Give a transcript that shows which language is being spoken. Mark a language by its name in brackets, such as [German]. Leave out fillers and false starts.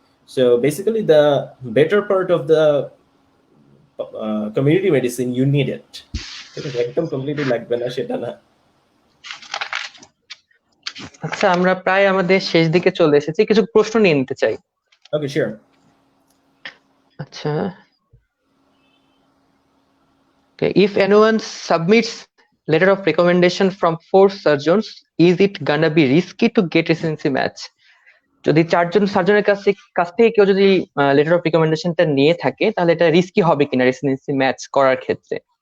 [English] So basically the better part of the community medicine you need it. [Bangla] ঠিক আছে, একদম completely লাগবে না সেটা না। আচ্ছা, আমরা প্রায় আমাদের শেষ দিকে চলে এসেছি, কিছু প্রশ্ন নিয়ে নিতে চাই। [English] Okay, sure. আচ্ছা, if anyone submits letter of recommendation from 4 surgeons, is it gonna be risky to get residency match? [Bangla] যদি 4জন সার্জনের কাছ থেকে কেউ যদি লেটার অফ রিকমেন্ডেশনটা নিয়ে থাকে তাহলে এটা রিস্কি হবে কিনা রেসিডেন্সি ম্যাচ করার ক্ষেত্রে?